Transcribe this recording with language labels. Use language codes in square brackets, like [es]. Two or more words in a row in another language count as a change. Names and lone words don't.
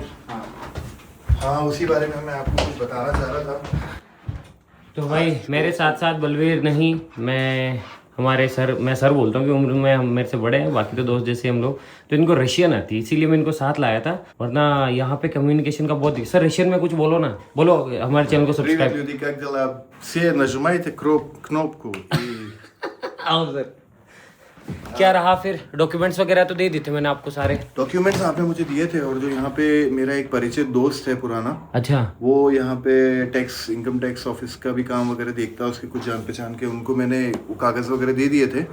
[hi] हाँ, उसी बारे में मैं आपको कुछ बताना चाह रहा था। तो भाई मेरे साथ साथ बलवीर नहीं, मैं हमारे सर, मैं सर बोलता हूँ कि उम्र में हम मेरे से बड़े हैं, बाकी तो दोस्त जैसे हम लोग। तो इनको रशियन आती है, इसीलिए मैं इनको साथ लाया था, वरना यहाँ पे कम्युनिकेशन का बहुत। सर रशियन में कुछ बोलो ना, बोलो हमारे चैनल को [ru] Привет, [hi] सब्सक्राइब। [ru] люди, как дела? Все нажимайте кнопку и [hi] आओ सर। क्या रहा फिर? डॉक्यूमेंट्स वगैरह तो दे देते मैंने आपको सारे। डॉक्यूमेंट्स आपने मुझे दिए थे, और जो यहाँ पे मेरा एक परिचित दोस्त है पुराना, अच्छा, वो यहाँ पे [en] टैक्स, इनकम टैक्स ऑफिस [hi] का भी काम वगैरह देखता है, उसके कुछ जान पहचान के, उनको मैंने वो कागज वगैरह दे दिए थे